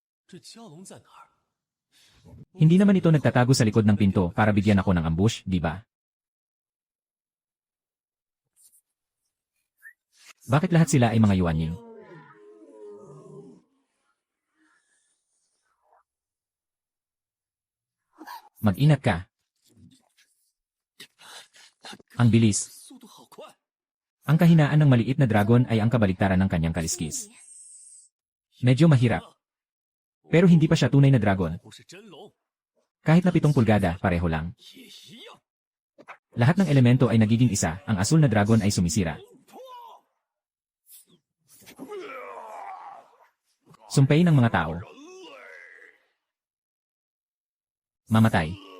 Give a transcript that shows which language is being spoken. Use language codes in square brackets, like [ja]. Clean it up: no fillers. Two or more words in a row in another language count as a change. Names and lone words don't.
[tl] Hindi naman ito nagtatago sa likod ng pinto para bigyan ako ng ambush, di ba? Bakit lahat sila ay mga yuanying? Mag-ingat ka. Ang bilis. [zh] 速度好快， [tl] Ang kahinaan ng maliit na dragon ay ang kabaligtaran ng kanyang kaliskis. Medyo mahirap. Pero hindi pa siya tunay na dragon. [zh] 不是真龙 [tl] Kahit na 7 pulgada, pareho lang. [zh] 也一样。 [tl] Lahat ng elemento ay nagiging isa, ang asul na dragon ay sumisira. Sumpay ng mga tao. Mamatay.